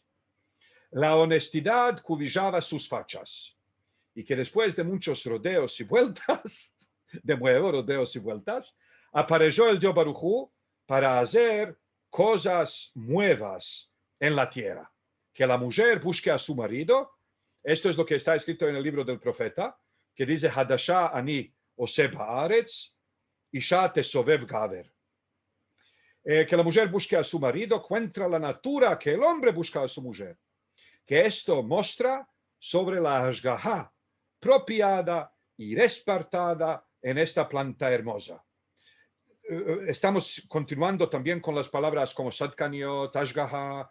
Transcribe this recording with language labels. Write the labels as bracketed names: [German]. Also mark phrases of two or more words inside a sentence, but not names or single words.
[Ladino] La honestidad cubillaba sus fachas, y que después de muchos rodeos y vueltas, apareció el Dios Baruj Hu para hacer cosas nuevas en la tierra. Que la mujer busque a su marido, esto es lo que está escrito en el libro del profeta, que dice, [Hebrew] חדשה אני עושה בארץ, אשה תסובב גבר. [Ladino] Que la mujer busque a su marido contra la natura que el hombre busca a su mujer. Que esto muestra sobre la hashgaha propiada y respartada en esta planta hermosa. Estamos continuando también con las palabras como sadkaniot, hashgaha.